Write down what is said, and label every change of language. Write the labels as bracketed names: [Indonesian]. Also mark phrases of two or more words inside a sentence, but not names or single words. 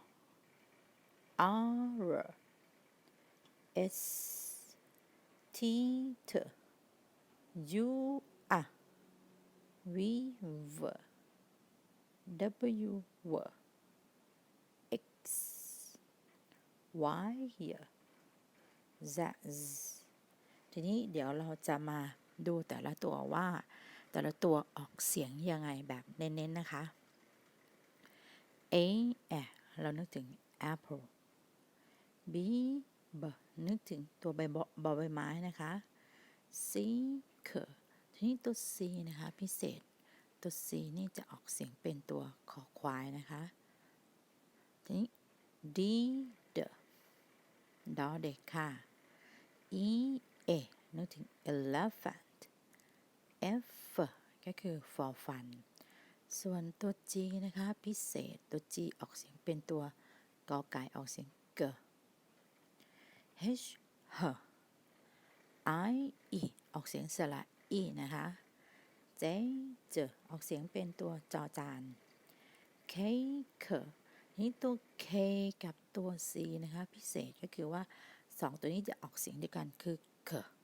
[English] R S T T U R V V W W X Y Z [Thai] ทีนี้เดี๋ยวเราจะมาดูแต่ละตัวว่าแต่ละตัวออกเสียงยังไงแบบเน้นๆนะคะ A เรานึกถึง apple B นึกถึงตัวใบไม้นะคะ C ทีนี้ตัว C นะคะพิเศษตัว C นี่จะออกเสียงเป็นตัวคอควายนะคะทีนี้ D ดอเด็กค่ะ E นึกถึง elephant F ก็คือ [English] for fun [Thai] ส่วนตัว G นะคะพิเศษตัว G ออกเสียงเป็นตัวกอไก่ออกเสียงเก [English] H I E [Thai] ออกเสียงสระอีนะคะ J ออกเสียงเป็นตัวจอจาน K นี่ตัว K กับตัว C นะคะพิเศษก็คือว่า2ตัวนี้จะออกเสียงเดียวกันคือ K